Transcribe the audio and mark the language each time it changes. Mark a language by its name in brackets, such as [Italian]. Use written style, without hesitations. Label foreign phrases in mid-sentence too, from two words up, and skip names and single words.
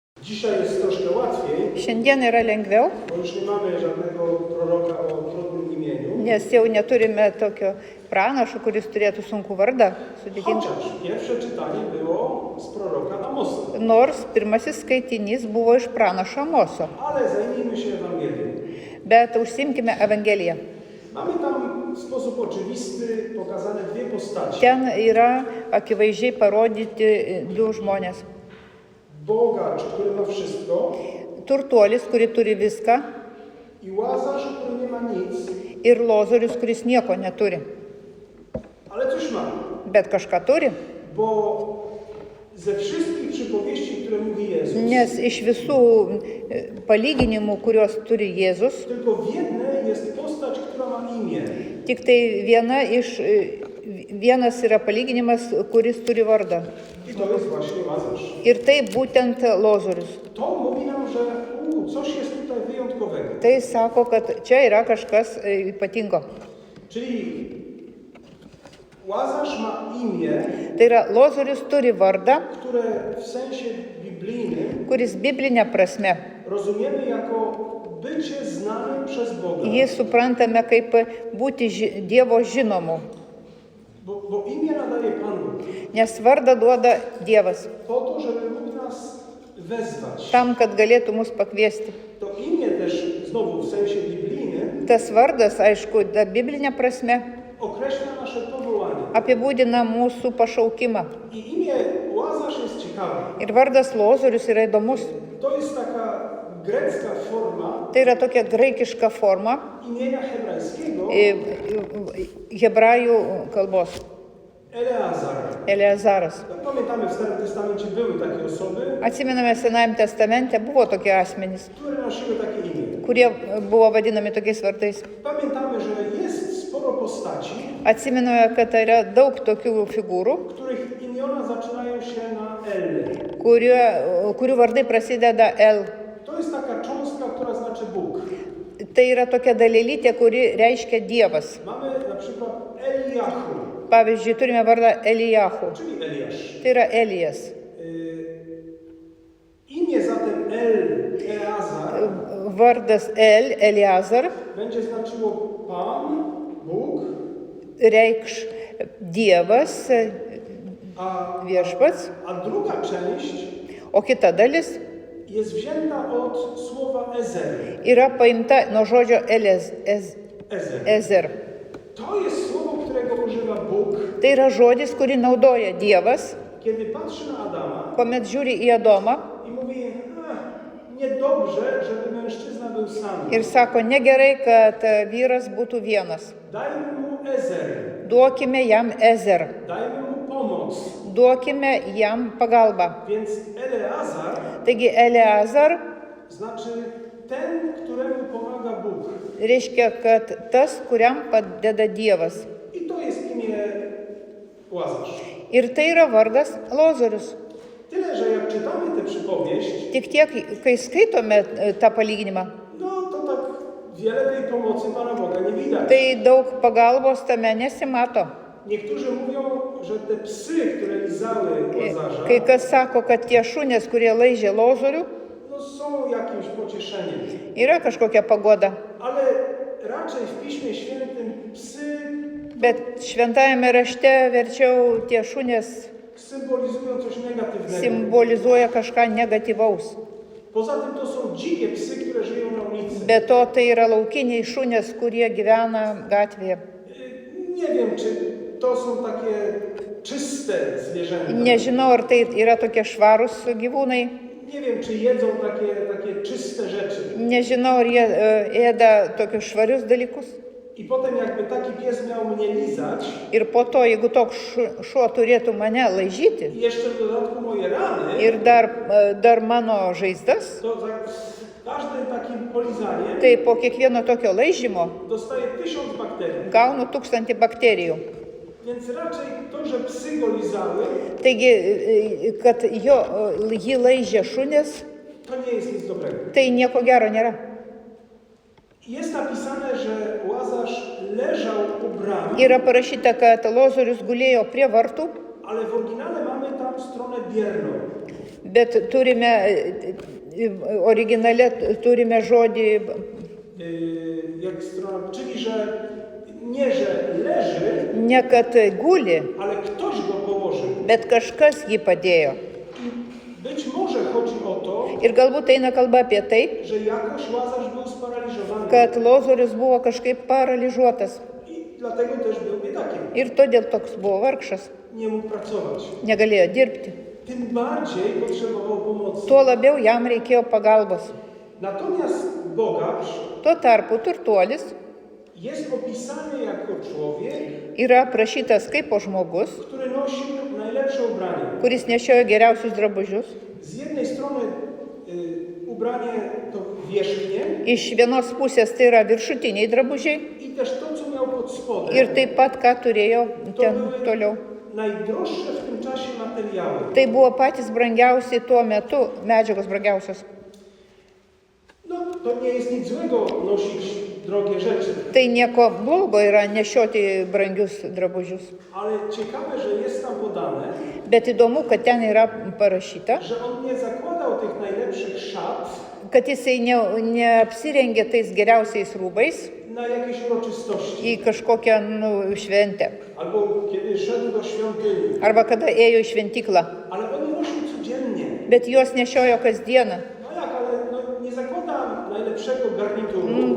[Polish] Dzisiaj jest troszkę łatwiej, [Lithuanian] Šiandien yra lengviau, [Polish] bo już nie mamy żadnego proroka o trudnym imieniu. [Lithuanian] nes jau neturime tokio pranašo, kuris turėtų sunkų vardą. Sudėtingą. [Polish] Chociaż pierwsze czytanie było z proroka Amosa. [Lithuanian] Nors pirmasis skaitinys buvo iš pranašo Amoso. [Polish] Ale zajmijmy się Ewangelią. [Lithuanian] Bet užsimkime Evangeliją. [Polish] Mamy tam w sposób oczywisty pokazane dwie postaci. [Lithuanian] Ten yra akivaizdžiai parodyti du žmonės. [Polish] Bogacz, który ma wszystko, [Lithuanian] Turtuolis, kuri turi viską, [Polish] i Łazarz, który nie ma nic, [Lithuanian] ir Lozorius, kuris nieko neturi. [Polish] ale coś ma. [Lithuanian] Bet kažką turi, [Polish] Bo ze wszystkich przypowieści, które mówi Jezus, [Lithuanian] nes iš visų palyginimų, kuriuos turi Jėzus, [Polish] tylko w jednej jest postać, która ma imię. [Lithuanian] tik tai vienas yra palyginimas, kuris turi vardą. [Polish] I to jest właśnie Łazarz. [Lithuanian] Ir tai būtent Lozorius. [Polish] To mówi nam, że coś jest tutaj wyjątkowego. [Lithuanian] Tai sako, kad čia yra kažkas ypatingo. [Polish] Czyli Łazarz ma imię, [Lithuanian] Tai yra Lozorius turi vardą, [Polish] które w sensie biblijnym [Lithuanian] kuris biblinė prasme. [Polish] rozumiemy jako bycie znanym przez Boga. [Lithuanian] Jį suprantame kaip būti Dievo žinomu, [Polish] Bo imię nadaje Pan Bóg. [Lithuanian] nes vardą duoda Dievas, [Polish] Po to, żeby mógł nas wezwać. [Lithuanian] tam, kad galėtų mus pakviesti. [Polish] To imię też, znowu w sensie biblijnym, [Lithuanian] Tas vardas, aišku, ta biblinė prasme [Polish] określa nasze powołanie. [Lithuanian] apibūdina mūsų pašaukimą. [Polish] I imię Łazarz jest ciekawe. [Lithuanian] Ir vardas Lozorius yra įdomus. [Polish] To jest taka grecka forma [Lithuanian] Tai yra tokia graikiška forma [Polish] imienia hebrajskiego [Lithuanian] hebrajų kalbos. [Polish] Eleazar. [Lithuanian] Eleazaras. [Polish] Pamiętamy, w Starym Testamencie były takie osoby, [Lithuanian] Atsimename, Senajame testamente buvo tokie asmenys, [Polish] które nosiły takie imię. [Lithuanian] kurie buvo vadinami tokiais vardais. [Polish] Pamiętamy, że jest sporo postaci, [Lithuanian] Atsimename, kad yra daug tokių figūrų, [Polish] których imiona zaczynają się na L. [Lithuanian] kurių vardai prasideda L. [Polish] To jest taka cząstka, która znaczy Bóg. [Lithuanian] Tai yra tokia dalelytė, kuri reiškia Dievas. [Polish] Mamy na przykład Eliahu, [Lithuanian] Pavyzdžiui, turime vardą Elijahu. [Polish] czyli Eliasz. [Lithuanian] Tai yra Elijas. [Polish] Imię zatem Eleazar [Lithuanian] Vardas Eliazar [Polish] będzie znaczyło Pan, Bóg, [Lithuanian] reikš Dievas, viešpats, [Polish] a druga część [Lithuanian] o kita dalis [Polish] jest wzięta od słowa Ezer. [Lithuanian] yra paimta nuo žodžio Ezer. [Polish] To jest słowo, którego używa Bóg, [Lithuanian] Tai yra žodis, kurį naudoja Dievas, [Polish] kiedy patrzy na Adama [Lithuanian] kuomet žiūri į Adomą [Polish] i mówi, niedobrze, żeby mężczyzna był sam. [Lithuanian] ir sako, negerai, kad vyras būtų vienas. [Polish] Dajmy mu Ezer, [Lithuanian] Duokime jam Ezer, [Polish] dajmy mu pomoc. [Lithuanian] duokime jam pagalbą. [Polish] Więc Eleazar [Lithuanian] Taigi Eleazar [Polish] znaczy ten, któremu pomaga Bóg. [Lithuanian] reiškia, kad tas, kuriam padeda Dievas. [Polish] I to jest imię Łazarz. [Lithuanian] Ir tai yra vardas Lozorius. [Polish] Tyle, że jak czytamy tę przypowieść, [Lithuanian] Tik tiek, kai skaitome tą palyginimą, [Polish] no to tak wiele tej pomocy Pana Boga nie widać. [Lithuanian] tai daug pagalbos tame nesimato. [Polish] Niektórzy mówią, że te psy, które lizały Łazarza, [Lithuanian] Kai kas sako, kad tie šunės, kurie laižė Lozorių, [Polish] no są jakimś pocieszeniem. [Lithuanian] yra kažkokia pagoda. [Polish] Ale raczej w Piśmie Świętym psy [Lithuanian] Bet šventajame rašte verčiau tie šunės [Polish] symbolizują coś negatywnego. [Lithuanian] simbolizuoja kažką negatyvaus. [Polish] Poza tym to są dzikie psy, które żyją na ulicy. [Lithuanian] Be to tai yra laukiniai šunės, kurie gyvena gatvėje. [Polish] Nie wiem, czy to są takie czyste zwierzęta. [Lithuanian] Nežinau, ar tai yra tokie švarūs gyvūnai. [Polish] Nie wiem, czy jedzą takie czyste rzeczy. [Lithuanian] Nežinau, ar jie ėda tokius švarius dalykus. [Polish] I potem jakby taki pies miał mnie lizać [Lithuanian] Ir po to, jeigu toks šuo turėtų mane laižyti [Polish] i jeszcze w dodatku moje rany, [Lithuanian] ir dar mano žaizdas, [Polish] to za każdym takim polizaniem [Lithuanian] tai po kiekvieno tokio laižymo [Polish] dostaje 1000 bakterii. [Lithuanian] gaunu 1000 bakterijų. [Polish] Więc raczej to, że psy go lizały, [Lithuanian] Taigi, kad jį laižė šunės, [Polish] to nie jest nic dobrego. [Lithuanian] tai nieko gero nėra. [Polish] Jest napisane, że Łazarz leżał u bramy, [Lithuanian] Yra parašyta, kad Lozorius gulėjo prie vartų, [Polish] ale w oryginale mamy tam stronę bierną. [Lithuanian] bet turime Originale turime žodį, [Polish] Jak strona, czyli że nie, że leży, [Lithuanian] ne kad guli, [Polish] ale ktoś go położył. [Lithuanian] bet kažkas jį padėjo. [Polish] I być może chodzi o to, [Lithuanian] Ir galbūt eina kalba apie tai, [Polish] że jakoś Łazarz był sparaliżowany [Lithuanian] kad Lozorius buvo kažkaip paralyžiuotas. [Polish] i dlatego też był biedakiem. [Lithuanian] Ir todėl toks buvo vargšas, [Polish] Nie mógł pracować. [Lithuanian] negalėjo dirbti. [Polish] Tym bardziej potrzebował pomocy. [Lithuanian] Tuo labiau jam reikėjo pagalbos. [Polish] Natomiast bogacz [Lithuanian] Tuo tarpu turtuolis [Polish] jest opisany jako człowiek, [Lithuanian] yra aprašytas kaip žmogus, [Polish] który nosił najlepsze ubranie. [Lithuanian] kuris nešiojo geriausius drabužius. [Polish] Z jednej strony ubranie to wierzchnie [Lithuanian] Iš vienos pusės tai yra viršutiniai drabužiai [Polish] i też to, co miał pod spodem. [Lithuanian] ir taip pat, ką turėjo [Polish] To [Lithuanian] ten [Polish] były [Lithuanian] toliau. [Polish] najdroższe w tym czasie materiały. [Lithuanian] Tai buvo patys brangiausi tuo metu, medžiagos brangiausios. [Polish] No, to nie jest nic złego nosić drogie rzeczy, [Lithuanian] Tai nieko blogo yra nešioti brangius drabužius. [Polish] ale ciekawe, że jest tam podane, [Lithuanian] Bet įdomu, kad ten yra parašyta, [Polish] że on nie zakładał tych najlepszych szat [Lithuanian] kad jisai neapsirengė tais geriausiais rūbais [Polish] na jakieś uroczystości, [Lithuanian] į kažkokią šventę. [Polish] albo kiedy szedł do świątyni, [Lithuanian] Arba kada ėjo į šventyklą. [Polish] ale on je nosił codziennie. [Lithuanian] Bet juos nešiojo kasdieną. [Polish] No jak, ale no, nie zakłada najlepszego garnituru,